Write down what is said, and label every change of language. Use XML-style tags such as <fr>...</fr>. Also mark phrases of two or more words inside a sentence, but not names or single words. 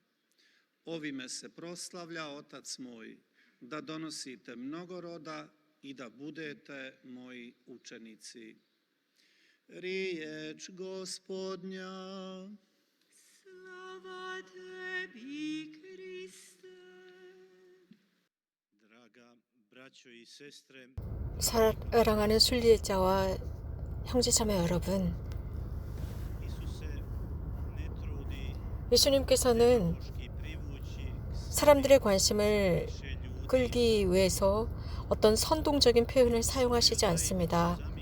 <hr>Ovime se proslavlja Otac moj, da donosite mnogo roda i da budete moji učenici. Riječ Gospodnja. Slava tebi, Kriste. Draga braćo i sestre,</hr> <ko>사랑하는 순례자와 형제자매 여러분, 예수님께서는 사람들의 관심을 끌기 위해서 어떤 선동적인 표현을 사용하시지 않습니다.</ko>